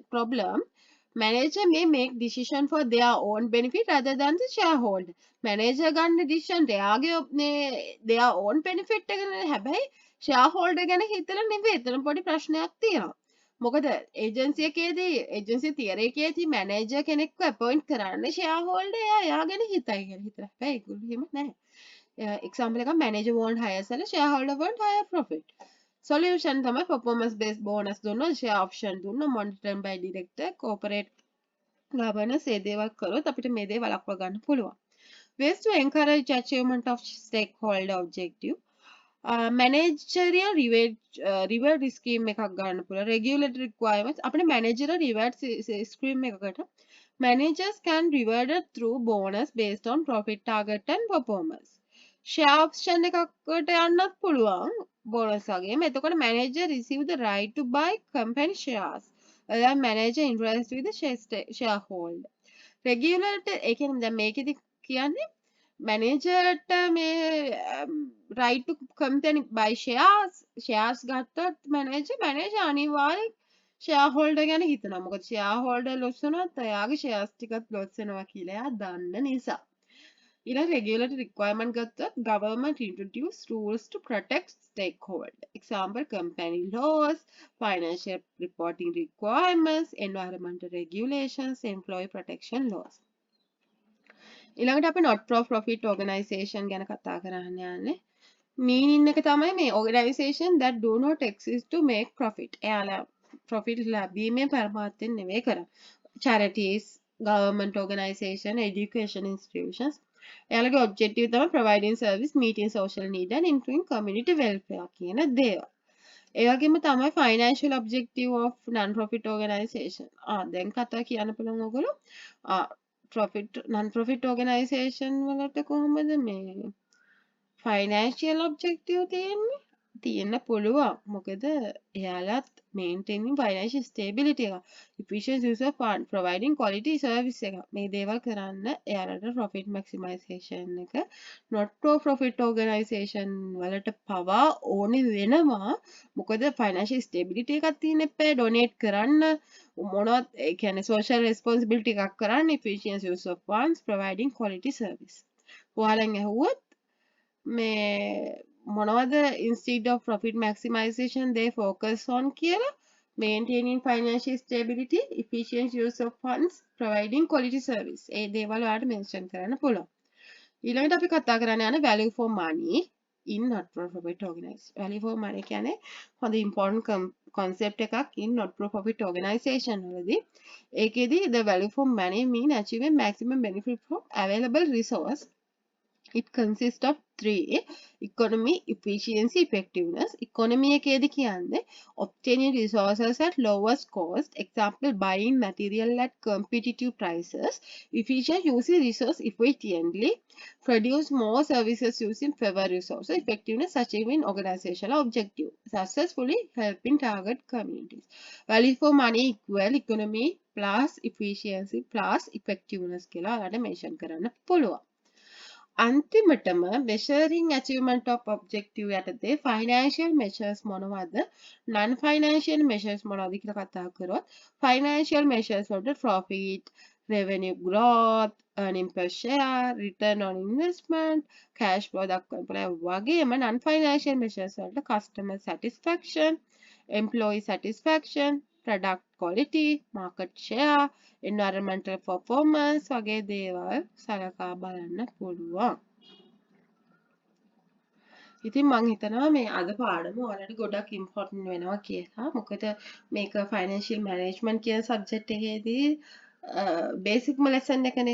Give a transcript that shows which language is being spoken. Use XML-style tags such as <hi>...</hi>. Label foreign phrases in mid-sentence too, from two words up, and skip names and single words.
<en>Problem: manager may make decision for their own benefit rather than the shareholder. Manager ගන්න decision their own benefit එකනේ.</en> <si>හැබැයි shareholder ගැන හිතලා නෙවෙයි එතන පොඩි ප්‍රශ්නයක් තියෙනවා. මොකද ඒජන්සි එකේදී ඒජන්සි තියර එකේදී මැනේජර් කෙනෙක්ව අපොයින්ට් කරන්නේ shareholder එයා ගැන හිතයි කියලා හිතලා. හැබැයි ඒගොල්ලෝ එහෙම නැහැ.</si> <en>example එකක් manager won't hire seller, shareholder won't hire profit. Solution තමයි performance based bonus දුන්නොත්, share option දුන්නොත්, monitored by director, corporate governance</en> <si>ඒ දේවල් කරොත් අපිට මේ දේ වළක්වා ගන්න පුළුවන්.</si> <en>Ways to encourage achievement of stakeholder objective. Managerial reward scheme</en> <si>එකක් ගන්න පුළුවන්.</si> <en>Regulatory requirements අපිට managerial reward scheme එකකට managers can rewarded through bonus based on profit target and performance. Share option</en> <si>එකකට යන්නත් පුළුවන් bonus වගේම.</si> <en>එතකොට manager receive the right to buy company shares. allow manager interest with the shareholder.</en> <si>Regulator ඒ කියන්නේ දැන් මේකෙදි කියන්නේ මැනේජර්ට මේ</si> <en>right to company buy shares</en> <si>ගත්තොත් මැනේජර් අනිවාර්යෙන් shareholder ගැන හිතනවා. මොකද</si> <en>shareholder loss</en> <si>වුණොත් එයාගේ shares ටිකත් loss වෙනවා කියලා එයා දන්න නිසා.</si> <en>ඊළඟ regulatory requirement ගත්තොත් government introduce rules to protect stakeholder. Example company laws, financial reporting requirements, environmental regulations, employee protection laws.</en> <si>ඊළඟට අපි</si> <en>not for profit organization</en> <si>ගැන කතා කරන්න යන්නේ.</si> <en>meaning</en> <si>එක තමයි මේ</si> <en>organization that do not exist to make profit.</en> <si>එයාලා profit ලැබීමේ පරමාර්ථයෙන් නෙවෙයි කරන්නේ.</si> <en>charities, government organization, education institutions. එයාලගේ objective තමයි providing service, meeting social need and improving community welfare</en> <si>කියන දේවල්. ඒ වගේම තමයි</si> <en>financial objective of non profit organization.</en> <si>දැන් කතා කියන්න පුළුවන් ඔයගොල්ලෝ</si> <en>non-profit organization</en> <si>වලට කොහොමද මේ</si> <en>financial objective</en> <si>තියෙන්න පුළුවන්. මොකද එයාලත්</si> <en>maintaining financial stability එක, efficient use of fund, providing quality service</en> <si>එක, මේ දේවල් කරන්න එයාලට</si> <en>profit maximization එක not for profit organization</en> <si>වලට පවා ඕනේ වෙනවා. මොකද</si> <en>financial stability</en> <si>එකක් තියෙන්න එපා, donate කරන්න මොනවත් ඒ කියන්නේ</si> <en>social responsibility</en> <si>එකක් කරන්න,</si> <en>efficient use of funds, providing quality service.</en> <si>ඔයාලෙන් ඇහුවොත් මේ මොනවද</si> <en>instead of profit maximization they focus on කියලා? maintaining financial stability, efficient use of funds, providing quality service.</en> <si>ඒ දේවල් ඔයාලට mention කරන්න පුළුවන්. ඊළඟට අපි කතා කරන්න යන</si> <en>value for money in not for profit organization. value for money</en> <si>කියන්නේ හොඳ</si> <en>important concept</en> <si>එකක්</si> <en>in not for profit organization</en> <si>වලදී.</si> <en>ඒකෙදි the value for money mean achieving maximum benefit from available resource. It consists of 3: economy, efficiency, effectiveness. Economy</en> <si>එකේදී කියන්නේ</si> <en>obtaining resources at lowest cost, example buying material at competitive prices. Efficient using resource efficiently, produce more services using fewer resources. Effectiveness achieving organizational objective, successfully helping target communities. Value for money equal economy plus efficiency plus effectiveness</en> <si>කියලා ඔයාලට</si> <en>mention</en> <si>කරන්න පුළුවන්.</si> <en>අන්තිමටම measuring achievement of objective යටතේ financial measures මොනවද, non financial measures</en> <si>මොනවද කියලා කතා කරොත්,</si> <en>financial measures වලට profit, revenue growth, earning per share, return on investment, cash flow</en> <si>දක්වන්න පුළුවන්.</si> <en>වගේම non financial measures වලට customer satisfaction, employee satisfaction, product quality, market share, environmental performance</en> <si>වගේ දේවල් සලකා බලන්න පුළුවන්. ඉතින් මං හිතනවා මේ අද පාඩම ඔයාලට ගොඩක් ඉම්පෝටන්ට් වෙනවා කියලා. මොකද මේක</si> <en>financial management</en> <si>කියන subject එකේදී බේසික්ම ලෙසන් එකනේ.</si>